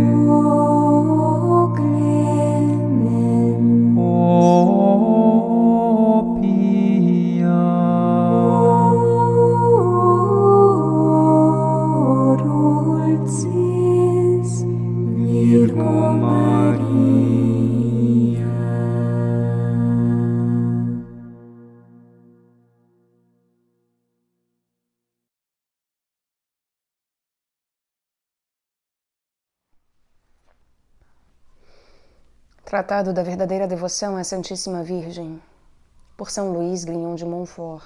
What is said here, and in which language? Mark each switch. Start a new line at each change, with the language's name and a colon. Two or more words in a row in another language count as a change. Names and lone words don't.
Latin: O clemens, O pia, o dulcis Virgo Maria.
Portuguese: Tratado da verdadeira devoção à Santíssima Virgem, por São Luís Grignon de Montfort.